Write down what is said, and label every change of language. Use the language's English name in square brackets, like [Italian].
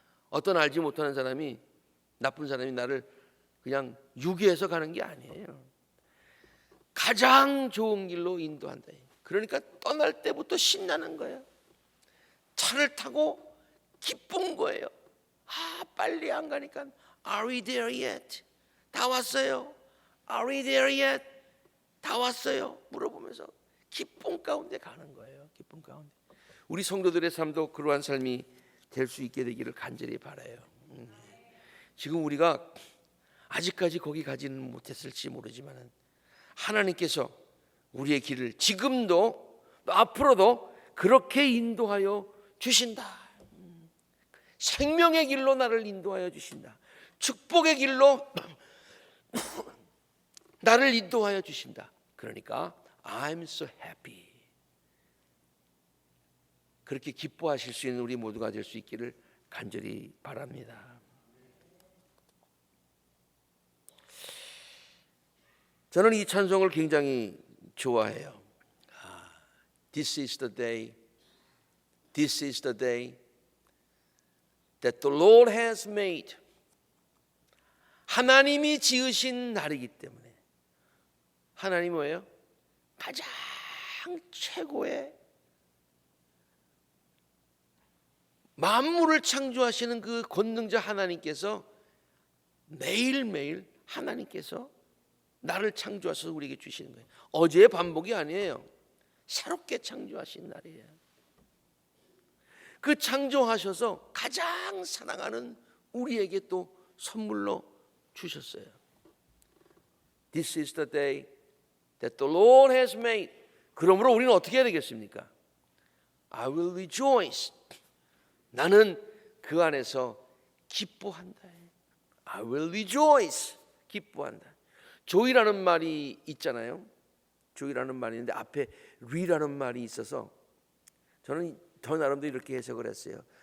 [Korean] 어떤 알지 못하는 사람이, 나쁜 사람이 나를 그냥 유기해서 가는 게 아니에요. 가장 좋은 길로 인도한다. 그러니까 떠날 때부터 신나는 거예요. 차를 타고 기쁜 거예요. 빨리 안 가니까 [English] Are we there yet? [Korean] 다 왔어요. [English] Are we there yet? [Korean] 다 왔어요. 물어보면서 기쁨 가운데 가는 거예요. 기쁨 가운데. 우리 성도들의 삶도 그러한 삶이 될 수 있게 되기를 간절히 바라요. 지금 우리가 아직까지 거기 가지는 못했을지 모르지만 하나님께서 우리의 길을 지금도 앞으로도 그렇게 인도하여 주신다. 생명의 길로 나를 인도하여 주신다. 축복의 길로 나를 인도하여 주신다. 그러니까 [English] I'm so happy. [Korean] 그렇게 기뻐하실 수 있는 우리 모두가 될 수 있기를 간절히 바랍니다. 저는 이 찬송을 굉장히 좋아해요. [English] This is the day, this is the day that the Lord has made. [Korean] 하나님이 지으신 날이기 때문에. 하나님 뭐예요? 가장 최고의 만물을 창조하시는 그 권능자 하나님께서 매일매일 하나님께서 나를 창조하셔서 우리에게 주시는 거예요. 어제의 반복이 아니에요. 새롭게 창조하신 날이에요. 그 창조하셔서 가장 사랑하는 우리에게 또 선물로 주셨어요. [English] This is the day that the Lord has made. [Korean] 그러므로 우리는 어떻게 해야 되겠습니까? [English] I will rejoice. [Korean] 나는 그 안에서 기뻐한다. [English] I will rejoice. [Korean] 기뻐한다. joy라는 말이 있잖아요. joy라는 말이 있는데 앞에 re라는 말이 있어서 저는 저 나름대로 이렇게 해석을 했어요.